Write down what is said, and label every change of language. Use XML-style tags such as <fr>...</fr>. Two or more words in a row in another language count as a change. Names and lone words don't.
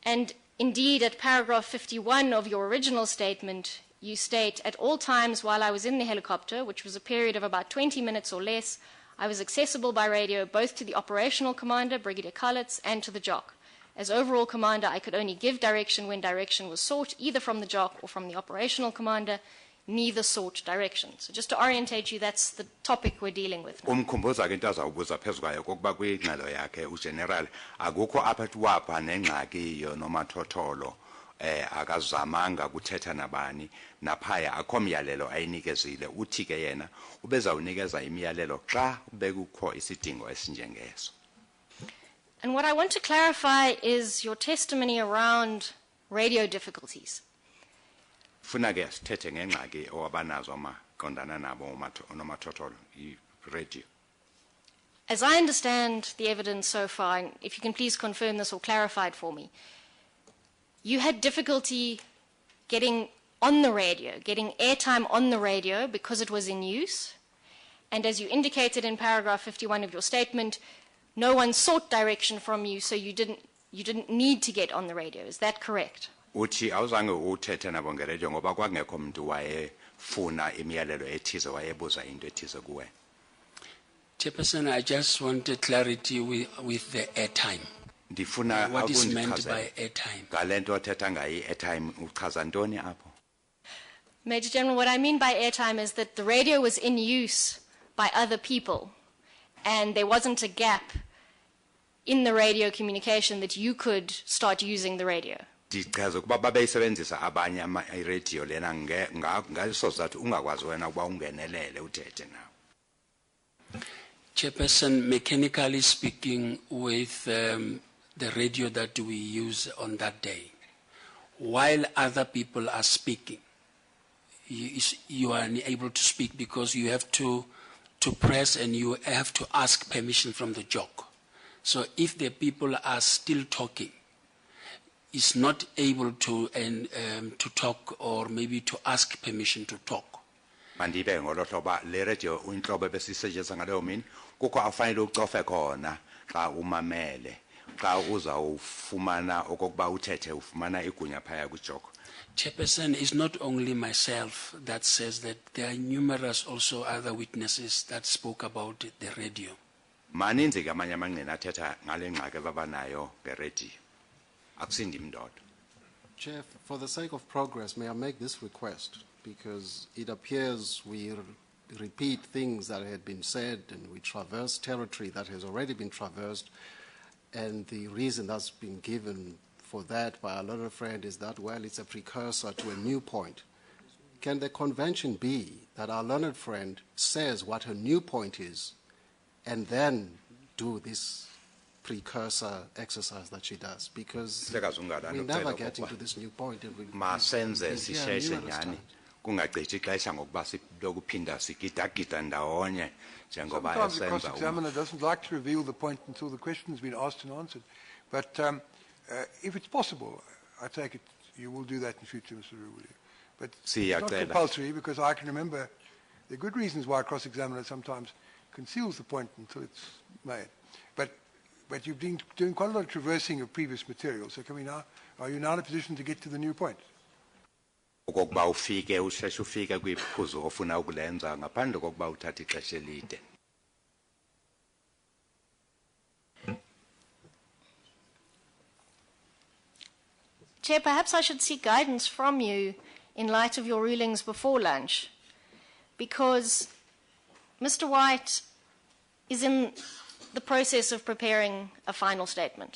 <en>And indeed, at paragraph 51 of your original statement, you state, at all times while I was in the helicopter, which was a period of about 20 minutes or less, I was accessible by radio both to the operational commander, Brigadier Kalitz, and to the JOC. As overall commander, I could only give direction when direction was sought, either from the JOC or from the operational commander. Neither sought direction. So just to orientate you, that's the topic we're dealing with now.</en> <xh>Umkhumbuza ke into azawubuza phezu kwayo kokuba kwingxelo yakhe ugeneral akukho aphakathi wapha nengxaki yonomathotholo akazamanga kuthetha nabani naphaya akho myalelo ayinikezile uthi ke yena ubezawunikeza imiyalelo xa bekukho isidingo esinjengeso.</xh> <en>And what I want to clarify is your testimony around radio difficulties.</en> <xh>Funa ke sithethe ngengxaki owabanazo amaqondana nabo onomathotholo i-radio.</xh> <en>As I understand the evidence so far, and if you can please confirm this or clarify it for me, you had difficulty getting on the radio, getting airtime on the radio because it was in use. And as you indicated in paragraph 51 of your statement, no one sought direction from you, so you didn't need to get on the radio. Is that correct?</en> <xh>Uthi awuzange uthethe nabo ngeredio ngoba kwakungekho umuntu wayefuna imiyalelo ethize wayebuza into ethize kuwe.</xh> <en>Chairperson, I just wanted clarity with the airtime.</en> <xh>Ndifuna</xh> <en>what is meant by airtime?</en> <xh>Ngalento othetha ngayo airtime uchaza ntoni apho?</xh> <en>Major General, what I mean by airtime is that the radio was in use by other people, and there wasn't a gap in the radio communication that you could start using the radio.</en> <xh>Ndichaza ukuba babeyisebenzisa abanye i-radio lena ngaleso sizathu ungakwazi wena ukuba ungenelele uthethe nawo.</xh> <en>Chairperson, mechanically speaking, with the radio that we use on that day, while other people are speaking, you are unable to speak because you have to press and you have to ask permission from the JOC. So if the people are still talking, is not able to talk or maybe to ask permission to talk.</en> <xh>Mandibe ngolo hloba le radio uyinhlobo besisetshenziswa ngaleyo mini kukho afanele ucofe khona xa umamele xa uzawufumana okokuba uthethe ufumana igunya phaya kuJOC.</xh> <en>Chairperson, it's not only myself that says that. There are numerous also other witnesses that spoke about the radio.</en> <xh>Maninzi ke amanye amangqina athetha ngale ngxaki abanayo ngeredio.</xh> <en>Chair, for the sake of progress, may I make this request? Because it appears we repeat things that had been said and we traverse territory that has already been traversed. And the reason that's been given for that by our learned friend is that, well, it's a precursor to a new point. Can the convention be that our learned friend says what her new point is and then do this precursor exercise that she does, because we never get into this new point.</en> <xh>Masenze sisheshe nyani kungacithi ixesha ngokuba silokuphinda sigidagida ndawonye njengoba</xh> <en>Sometimes the</en> <xh>esenza.</xh> <en>cross-examiner doesn't like to reveal the point until the question has been asked and answered. But if it's possible, I take it you will do that in future, Mr. Rubuli. But it's not compulsory, because I can remember there are good reasons why a cross-examiner sometimes conceals the point until it's made. But you've been doing quite a lot of traversing of previous material, so are you now in a position to get to the new point?</en> <xh>Okokuba ufike usheshe ufike kwiphuzu ofuna ukulenza ngaphandle kokuba uthathe ixesha elide.</xh> <en>Chair, perhaps I should seek guidance from you in light of your rulings before lunch, because Mr. White is in the process of preparing a final statement.</en>